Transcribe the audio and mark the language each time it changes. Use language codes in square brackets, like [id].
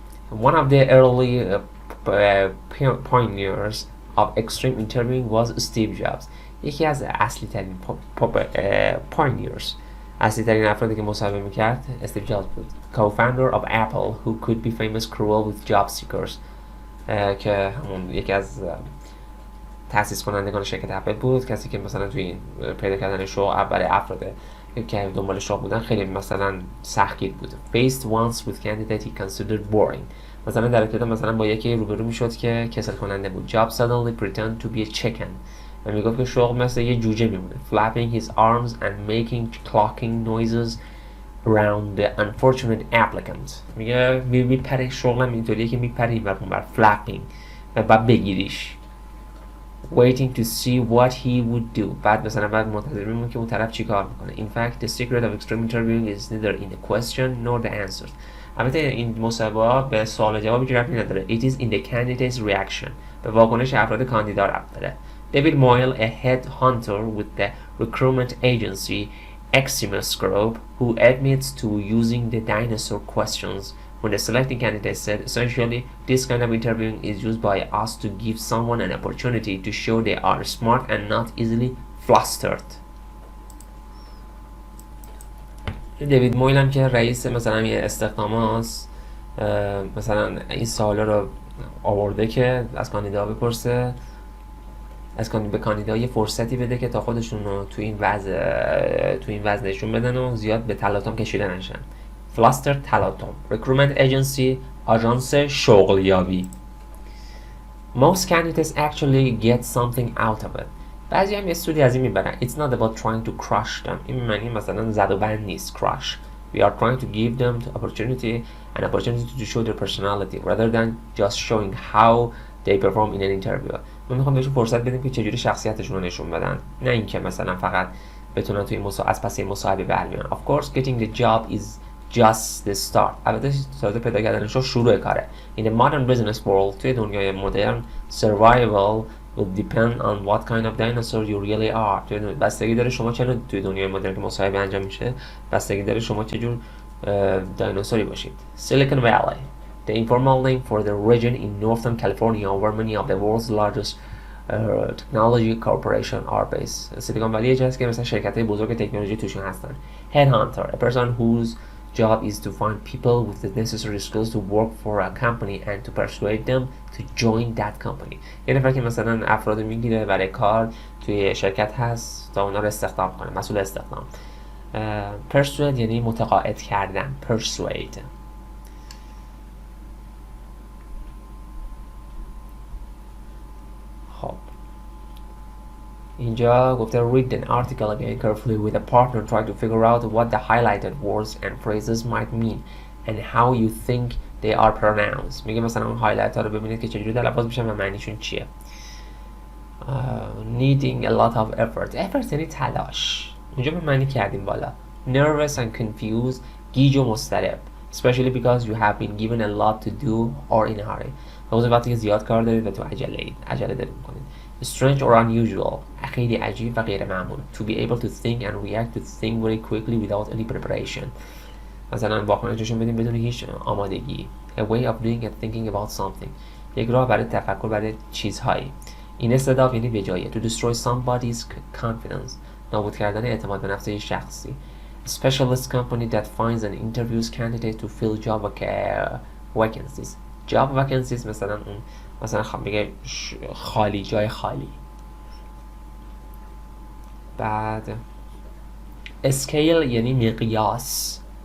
[en] One of the early pioneers of extreme interviewing was Steve Jobs. [fa] یکی از اصلی ترین اصلی ترین افرادی که مصاحبه میکرد استیو جابز بود. [en] Co-founder of Apple who could be famous cruel with job seekers. [fa] که همون یکی از تأسیس کنندگان شرکت اپل بود، کسی که مثلا توی پیدا کردن شغل برای افراد که دنبال شغل بودن خیلی مثلا سختگیر بود. [en] Faced once with candidate he considered boring. [fa] مثلا در ابتدا مثلا با یکی روبرو میشد که کسل کننده بود. [en] Job suddenly pretend to be a chicken. [fa] و میگفت که شغل مثل یه جوجه میمونه. [en] Flapping his arms and making clocking noises around the unfortunate applicant. [fa] میگه میپره، شغلم اینطوریه که میپره این بر flapping و بعد بگیریش. [en] Waiting to see what he would do. [fa] بعد منتظر میمونه که اون طرف چی کار میکنه. [en] In fact, the secret of extreme interviewing is neither in the question nor the answers. [fa] البته این مصاحبه به سوال و جوابی ربطی نداره. [en] It is in the candidate's reaction. [fa] به واکنش افراد کاندیدا ربط داره. [en] David Moyle, a headhunter with the recruitment agency Eximus Group, who admits to using the dinosaur questions when the selecting candidate said, essentially, this kind of interviewing is used by us to give someone an opportunity to show they are smart and not easily flustered. [fa] دیوید مویل هم که رئیس مثلا یه استخدامات مثلا این سوالا رو آورده که از کاندیدا بپرسه، به کاندیدا یه فرصتی بده که تا خودشون رو تو این وضع نشون بدن و زیاد به تلاطم کشیده نشن. فلاستر تلاطم. recruitment agency آژانس شغلیابی. [en] most candidates actually get something out of it. [fa] بعضی هم یه سودی از این میبرن. [en] it's not about trying to crush them. [fa] این معنی مثلا زد و بند نیست. [en] crush. we are trying to give them the opportunity to show their personality rather than just showing how they perform in an interview. [fa] ما میخوام بهشون فرصت بدیم که چجوری شخصیتشون رو نشون بدن، نه اینکه مثلا فقط بتونن توی از پس مصاحبه برمیان. [en] of course getting the job is just the start. [fa] البته تازه پیدا کردنش شروع کاره. [en] in the modern business world [fa] توی دنیای مدرن [en] survival will depend on what kind of dinosaur you really are. [fa] بستگی داره شما چه توی دنیای مدرن که مصاحبه انجام میشه، بستگی داره شما چه جور دایناسوری باشید. [en] Silicon Valley, the informal name for the region in northern California where many of the world's largest technology corporation are based. [fa] سیلیکون ولی یه جایی که مثلا شرکت‌های بزرگ تکنولوژی توشون هستن. [en] Headhunter, a person whose job is to find people with the necessary skills to work for a company and to persuade them to join that company. [fa] یه نفر که مثلا افراد میگیره برای کار توی شرکت هست تا اونا رو استخدام کنه، مسئول استخدام. persuade یعنی متقاعد کردن. [en] persuade. [fa] خب اینجا گفته [en] read an article again carefully with a partner. Try to figure out what the highlighted words and phrases might mean and how you think they are pronounced. [fa] میگه مثلا اون هایلایت ها رو ببینید که چجوری تلفظ میشن و معنیشون چیه. [en] needing a lot of effort [fa] یعنی تلاش. اینجا به معنی کردیم بالا. [en] nervous and confused [fa] گیج و مضطرب. [en] especially because you have been given a lot to do or in a hurry. [fa] خصوصا وقتی که زیاد کار دارید و تو عجله دارید میکنید. [en] strange or unusual [fa] خیلی عجیب و غیر معمول. [en] to be able to think and react to things very quickly without any preparation. [fa] مثلا واکنششون بدیم بدون هیچ آمادگی. [en] a way of doing and thinking about something. [fa] یک راه برای تفکر برای چیزهایی. این استعداد یعنی به جایه. [en] to destroy somebody's confidence. [fa] نابود کردن اعتماد به نفس شخصی. [en] specialist company that finds and interviews candidates to fill job vacancies. [fa] job vacancies مثلا میگه خالی، جای خالی. بعد scale یعنی مقیاس.